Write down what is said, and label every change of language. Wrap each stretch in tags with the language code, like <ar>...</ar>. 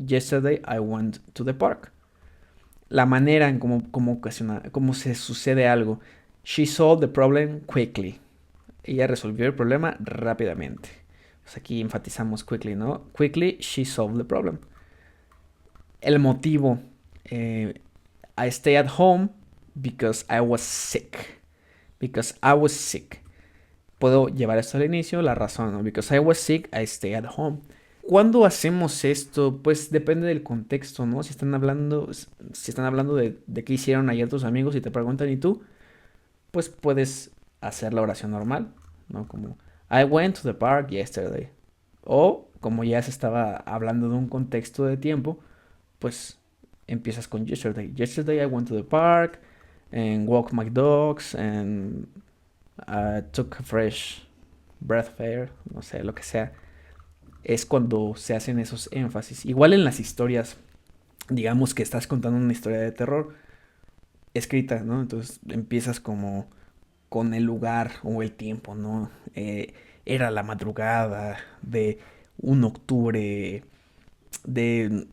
<en>Yesterday I went to the park.</en> <es>La manera en cómo se sucede algo.</es> <en>She solved the problem quickly.</en> <es>Ella resolvió el problema rápidamente. Pues aquí enfatizamos quickly, ¿no?</es> <en>Quickly, she solved the problem.</en> <es>El motivo.</es> <en>I stay at home because I was sick. Because I was sick.</en> <es>Puedo llevar esto al inicio, la razón, ¿no?</es> <en>Because I was sick, I stay at home.</en> <es>¿Cuándo hacemos esto? Pues depende del contexto, ¿no? Si están hablando de qué hicieron ayer tus amigos y te preguntan, ¿y tú? Pues puedes hacer la oración normal, ¿no?</es> <en>Como, I went to the park yesterday.</en> <es>O, como ya se estaba hablando de un contexto de tiempo, pues empiezas con yesterday.</es> <en>Yesterday I went to the park and walked my dogs and took a fresh breath air,</en> <es>no sé, lo que sea. Es cuando se hacen esos énfasis. Igual en las historias, digamos que estás contando una historia de terror escrita, ¿no? Entonces empiezas como con el lugar o el tiempo, ¿no? Era la madrugada de un octubre de...</es>